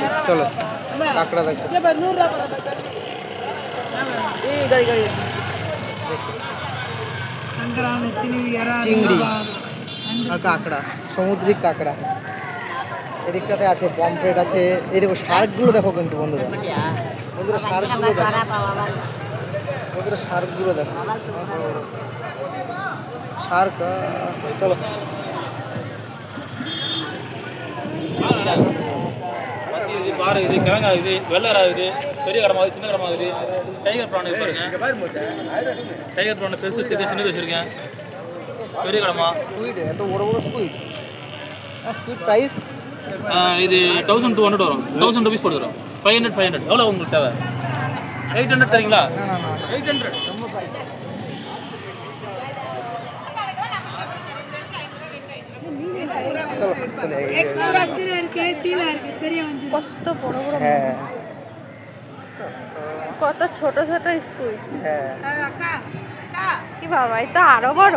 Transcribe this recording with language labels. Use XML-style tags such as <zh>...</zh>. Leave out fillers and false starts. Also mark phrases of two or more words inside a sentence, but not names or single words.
<bn>চলো কাঁকড়া দেখো। এই গাড়ি চিংড়ি আর কাঁকড়া, সামুদ্রিক কাঁকড়া। এদিকটাতে আছে পমফ্রেট আছে। এই দেখো শার্কগুলো দেখো, কিন্তু বন্ধুরা শার্কগুলো দেখো, শার্ক। চলো</bn> <ta>பாரு, இது கிழங்கா, இது வெள்ளரா, இது பெரிய கடமாகுது, சின்ன கடமாகுது.</ta> <en>tiger prawn</en> <ta>இது பாருங்க.</ta> <en>tiger prawn</en> <ta>பெருசு வச்சிருக்கேன், சின்னது வச்சிருக்கேன். பெரிய கடமா ஸ்குயிட், எந்த ஒரு ஸ்குயிட்.</ta> <en>squid price</en> <ta>இது 1200 வரும். 1000 rupees போட்டு வரும். 500 எவ்வளோ உங்களுக்கு தேவை? 800 தரீங்களா? 800 ரொம்ப ப்ரைஸ்.</ta> <bn>কত বড় বড়, কত ছোট ছোট স্কুইড। কি বাবা, এটা আরো বড়।</bn>